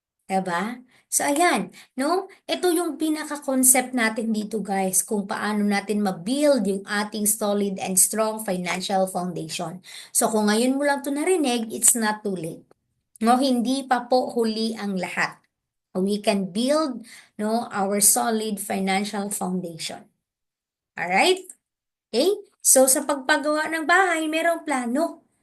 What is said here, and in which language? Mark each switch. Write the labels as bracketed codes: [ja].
[tl] Diba? So, ayan, no? Ito yung pinaka-concept natin dito, guys, kung paano natin ma-build yung ating [en] solid and strong financial foundation. [tl] So, kung ngayon mo lang ito narinig, [en] it's not too late. [tl] No, hindi pa po huli ang lahat. [en] We can build, no, our solid financial foundation. [tl] Alright? Okay? So, sa pagpagawa ng bahay, merong plano.